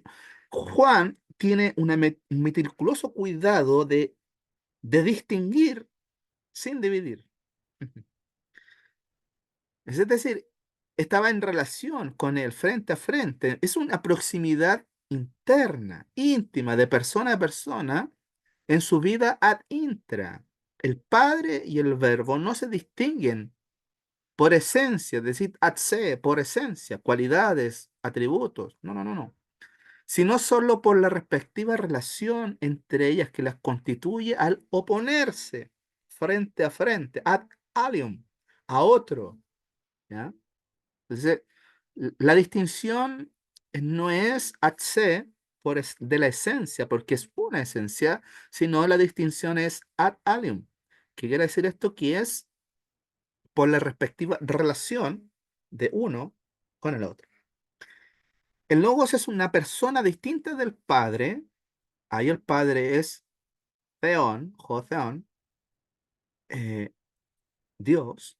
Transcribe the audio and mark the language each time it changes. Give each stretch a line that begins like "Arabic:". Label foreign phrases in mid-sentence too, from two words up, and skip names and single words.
Spanish: Juan tiene un meticuloso cuidado de distinguir sin dividir. Es decir, estaba en relación con él frente a frente. Es una proximidad interna, íntima, de persona a persona en su vida
Latin: ad intra.
Spanish: El Padre y el Verbo no se distinguen por esencia, es decir,
Latin: ad se,
Spanish: por esencia, cualidades, atributos. No. Sino solo por la respectiva relación entre ellas que las constituye al oponerse frente a frente,
Latin: ad alium,
Spanish: a otro. ¿Ya? Entonces, la distinción no es
Latin: ad se
Spanish: de la esencia, porque es una esencia, sino la distinción es
Latin: ad alium.
Spanish: ¿Qué quiere decir esto? Que es por la respectiva relación de uno con el otro. El logos es una persona distinta del Padre. Ahí el Padre es Theon, Theon, eh, Dios.